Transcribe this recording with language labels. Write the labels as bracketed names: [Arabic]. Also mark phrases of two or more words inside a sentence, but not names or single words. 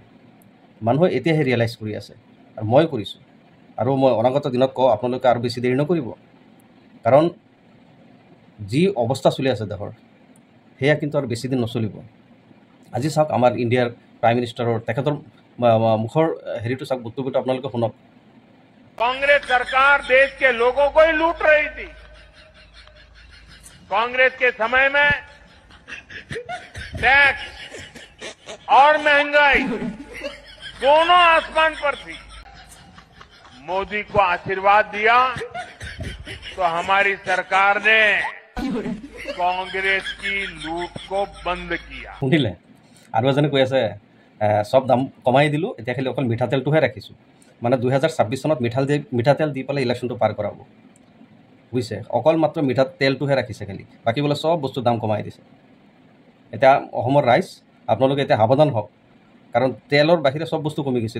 [Assamese] মানুহে এতিয়াহে ৰিয়েলাইজ কৰি আছে আৰু মই কৰিছোঁ, আৰু মই অনাগত দিনত কওঁ আপোনালোকে আৰু বেছি দেৰি নকৰিব। কাৰণ যি অৱস্থা চলি আছে দেশৰ, সেয়া কিন্তু আৰু বেছি দিন নচলিব। আজি চাওক আমাৰ ইণ্ডিয়াৰ প্ৰাইম মিনিষ্টাৰৰ তেখেতৰ মুখৰ হেৰিটো চাওক, বক্তব্যটো আপোনালোকে শুনক। [Hindi] कांग्रेस सरकार देश के लोगों को ही लूट रही थी। कांग्रेस के समय में टैक्स और महंगाई दोनों आसमान पर थी। मोदी को आशीर्वाद दिया तो हमारी सरकार ने कांग्रेस की लूट को बंद किया। [Assamese] শুনিলে আৰু এজনে কৈ আছে সব দাম কমাই দিলোঁ, এতিয়া খালি অকল মিঠাতেলটোহে ৰাখিছোঁ। মানে 2026 চনত মিঠাতেল দি পেলাই ইলেকশ্যনটো পাৰ কৰাব, বুজিছে? অকল মাত্ৰ মিঠাতেলটোহে ৰাখিছে খালি, বাকী বোলে চব বস্তুৰ দাম কমাই দিছে। এতিয়া অসমৰ ৰাইজ আপোনালোকে এতিয়া সাৱধান হওক, কাৰণ তেলৰ বাহিৰে চব বস্তু কমি গৈছে।